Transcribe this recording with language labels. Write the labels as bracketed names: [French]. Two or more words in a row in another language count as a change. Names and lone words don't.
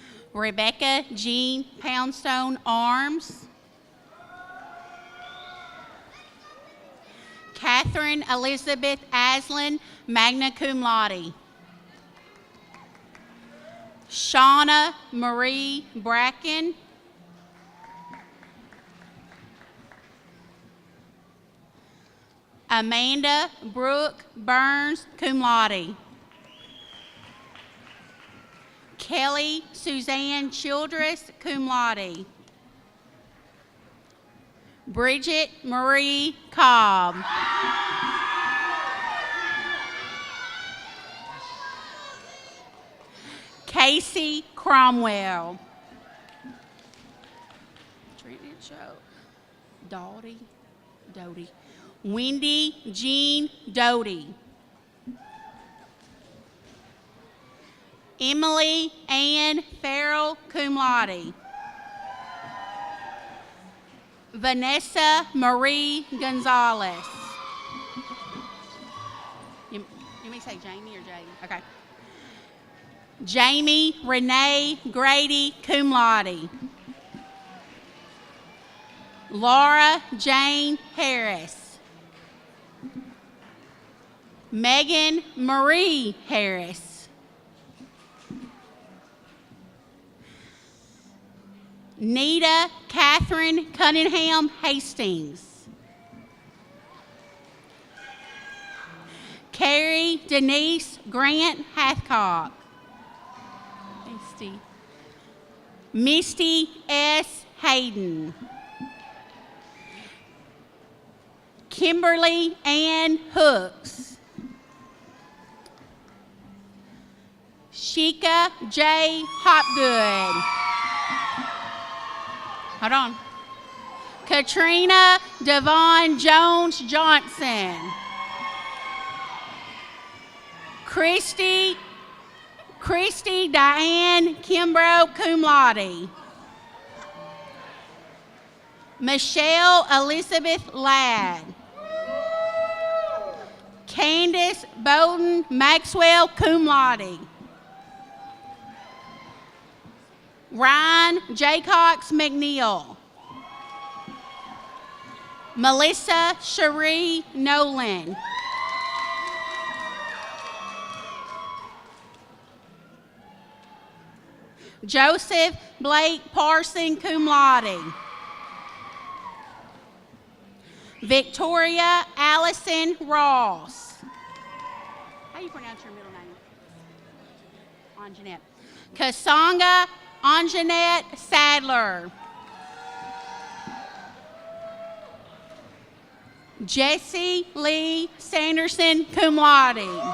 [English] Rebecca Jean Poundstone Arms, Catherine Elizabeth Aslan, [Latin] magna cum laude. [English] Shauna Marie Bracken, Amanda Brooke Burns, [Latin] cum laude. [English] Kelly Suzanne Childress, [Latin] cum laude. [English] Bridget Marie Cobb. Casey Cromwell. Doty. Wendy Jean Doty. Emily Ann Farrell, [Latin] cum laude. [English] Vanessa Marie Gonzalez. You may say Jamie or Jade? Okay. Jamie Renee Grady, [Latin] cum laude. [English] Laura Jane Harris. Megan Marie Harris. Nita Catherine Cunningham Hastings. Carrie Denise Grant Hathcock. Misty S. Hayden. Kimberly Ann Hooks. Sheikah J. Hopgood. Hold on. Katrina Devon Jones Johnson. Christy Diane Kimbrough, [Latin] cum laude. [English] Michelle Elizabeth Ladd. Candace Bowden Maxwell, [Latin] cum laude. [English] Ryan Jaycox McNeil. Melissa Cherie Nolan. Joseph Blake Parson, [Latin] cum laude. [English] Victoria Allison Ross. How do you pronounce your middle name? Anjanette. Kasanga Anjanette Sadler. Jesse Lee Sanderson, [Latin] cum laude.